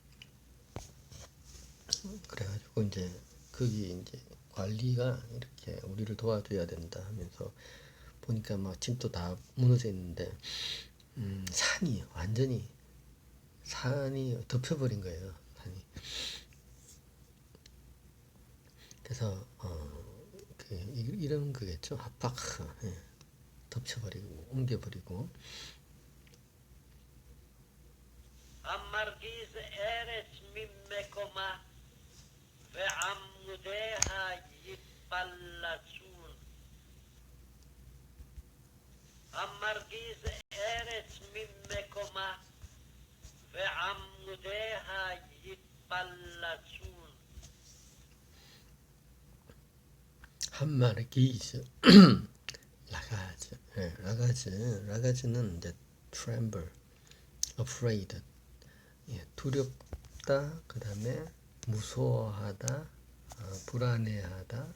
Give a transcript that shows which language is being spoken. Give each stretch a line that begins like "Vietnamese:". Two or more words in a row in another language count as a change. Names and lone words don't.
Korean: 그래가지고 이제 거기 이제 관리가 이렇게 우리를 도와줘야 된다 하면서 보니까 막 집도 다 무너져 있는데 산이 완전히 덮여버린 거예요. 산이. 그래서 이런 거겠죠. 하파크. 예. 덮쳐버리고 옮겨버리고.
Hebrew: המרגיז ארץ ממקומה ועמודיה יפלצון. המרגיז ארץ ממקומה ועמודיה יפלצון. המרגיז רגז.
Korean: 예, 라가즈는 이제
English: tremble, afraid.
Korean: 예, 두렵다. 그 다음에 무서워하다, 불안해하다.